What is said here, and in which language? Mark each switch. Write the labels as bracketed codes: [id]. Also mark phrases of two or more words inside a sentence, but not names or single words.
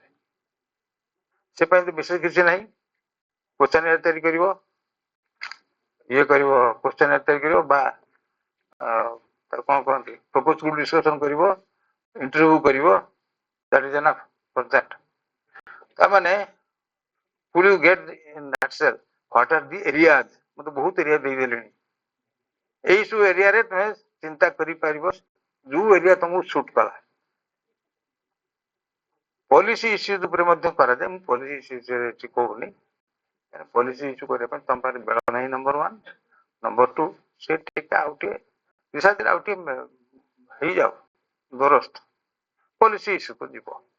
[or] ସେ ପାଇଁ ତ ବିଶେଷ କିଛି ନାହିଁ କ୍ୱେଶ୍ଚନ ତିଆରି କରିବ ଇଏ କରିବ କ୍ୱେଶ୍ଚନ ତିଆରି କରିବ ବା ତାର କଣ କହନ୍ତି [en] propose group discussion [or] କରିବ ଇଣ୍ଟରଭ୍ୟୁ କରିବ [en] that is enough for that. [or] ତାମାନେ [en] will you get in that cell what are the areas [or] ମତେ ବହୁତ ଏରିଆ ଦେଇଦେଲେଣି ଏଇ ସବୁ ଏରିଆରେ ତମେ ଚିନ୍ତା କରିପାରିବ ଯୋଉ ଏରିଆ ତମକୁ ସୁଟ୍ କଲା। [en] policy issues [or] ଉପରେ ମଧ୍ୟ କରାଯାଏ ମୁଁ [en] policy issue [or] କହୁନି [en] policy issue [or] କରିବା ପାଇଁ ତମ ପାଖରେ ବେଳ ନାହିଁ ନମ୍ବର 1 ନମ୍ବର 2 ସେ ଟିକେ ଆଉ ଟିକେ ରିସର୍ଚ୍ଚରେ ଆଉ ଟିକେ ହେଇଯାଉ ଦରସ୍ତ [en] policy issueକୁ [or] ଯିବ।